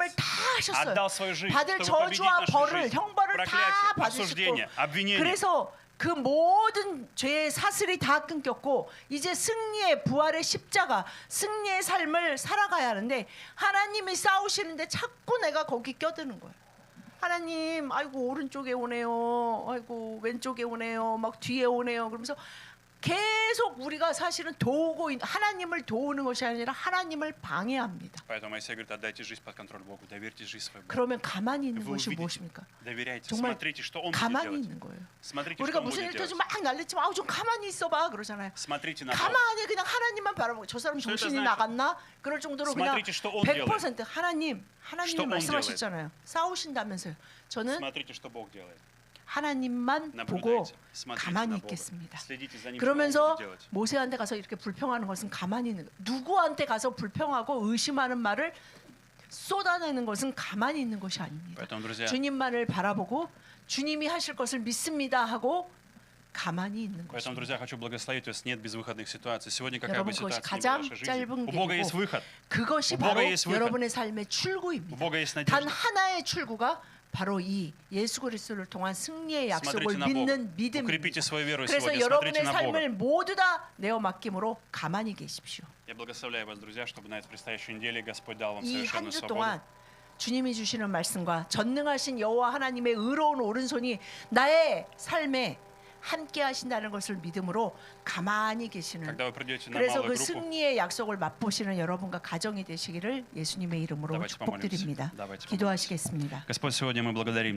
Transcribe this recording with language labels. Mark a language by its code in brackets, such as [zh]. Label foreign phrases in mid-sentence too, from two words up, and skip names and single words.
[ru] нас. [ko] 다 하셨어요. [ru] Отдал свою жизнь, [ko] 받을 [ru] чтобы победить [ko] 저주와 [ru] нашу [ko] 벌을 [ru] жизнь. [ko] 형벌을 다 [ru] Проклятие, [ko] 받으시고 [ru] осуждение, обвинение. [ko] 그래서 그 모든 죄의 사슬이 다 끊겼고 이제 승리의 부활의 십자가 승리의 삶을 살아가야 하는데 하나님이 싸우시는데 자꾸 내가 거기 껴드는 거예요. 하나님, 아이고 오른쪽에 오네요. 아이고 왼쪽에 오네요. 막 뒤에 오네요. 그러면서 계속 우리가 사실은 하나님을 도우는 것이 아니라 하나님을 방해합니다. [ru] Поэтому Моисей говорит, отдайте жизнь под контроль Богу, доверьте жизнь своей Богу. [ko] 그러면 가만히 있는 [ru] Вы [ko] 것이 [ru] увидите, [ko] 무엇입니까? [ru] доверяйте, [ko] 정말 [ru] смотрите, что Он будет [ko] 가만히 [ru] делать. [ko] 있는 거예요. [ru] Смотрите, что [ko] 우리가 [ru] Он [ko] 무슨 [ru] будет [ko] 일 [ru] делать. [ko] 터지면 막 난리치면 아우 좀 가만히 있어봐 그러잖아요. [ru] Смотрите на Бога. [ko] 가만히 그냥 하나님만 바라보고 저 사람 [ru] Что это [ko] 정신이 [ru] значит? [ko] 나갔나? 그럴 정도로 그냥 [ru] Смотрите, что Он [ko] 100% 하나님이 [ru] Что Он [ko] 말씀하셨잖아요. 싸우신다면서요. 저는 [ru] Смотрите, что Бог делает. [ko] 하나님만 보고 [ru] Наблюдайте, смотрите [ko] 가만히 [ru] на Бога. [ko] 있겠습니다. [ru] Следите за Ним, что Он [ko] 그러면서 [ru] будет делать. [ko] 모세한테 가서 이렇게 불평하는 것은 가만히 있는 거예요. 누구한테 가서 불평하고 의심하는 말을 쏟아내는 것은 가만히 있는 것이 아닙니다. [ru] Поэтому, друзья, [ko] 주님만을 바라보고 주님이 하실 것을 믿습니다 하고 가만히 있는 [ru] Поэтому, [ko] 것입니다. [ru] друзья, хочу благословить вас. Нет безвыходных ситуаций. Сегодня какая бы [ko] 여러분, 그것이 [ru] ситуация ни была в [ko] 가장 [ru] вашей жизни, [ko] 짧은 [ru] у Бога есть [ko] 길이고 [ru] выход. [ko] 그것이 [ru] У Бога [ko] 바로 [ru] есть выход. [ko] 여러분의 삶의 [ru] У [ko] 출구입니다. [ru] Бога есть [ko] 단 [ru] надежда. [ko] 하나의 출구가 바로 이 예수 그리스도를 통한 승리의 약속을 [ru] Смотрите на Бога. [ko] 믿는 믿음입니다. [ru] Укрепите свою веру [ko] 그래서 [ru] сегодня. Смотрите [ko] 여러분의 [ru] на Бога. [ko] 삶을 모두 다 내어 맡김으로 가만히 계십시오. [ru] Я благословляю вас, друзья, чтобы на этой предстоящей неделе Господь дал вам [ko] 이 [ru] совершенную [ko] 한 주 [ru] свободу. [ko] 동안 주님이 주시는 말씀과 전능하신 여호와 하나님의 의로운 오른손이 나의 삶에 함께 하신다는 것을 믿음으로 가만히 계시는 [ru] Когда вы придете на [ko] 그래서 [ru] малую [ko] 그 [ru] группу, [ko] 승리의 약속을 맛보시는 여러분과 가정이 되시기를 예수님의 이름으로 [ru] Давайте помолимся. [ko] 축복드립니다. [ru] Давайте помолимся. [ko] 기도하시겠습니다. [ru] Господь, сегодня мы благодарим